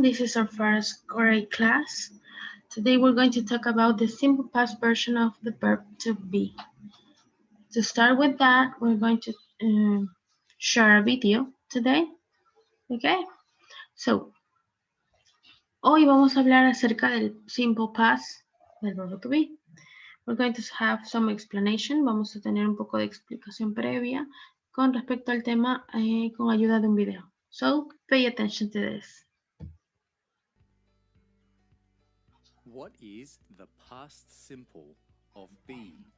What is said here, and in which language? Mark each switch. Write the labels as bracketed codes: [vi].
[en] This is our first grade class. Today we're going to talk about the simple past version of the verb to be. To start with that, we're going to share a video today. Okay? [es] So, hoy vamos a hablar acerca del simple past del verbo to be. [en] We're going to have some explanation. [es] Vamos a tener un poco de explicación previa con respecto al tema con ayuda de un video. [en] So, pay attention to this. What is the past simple of be?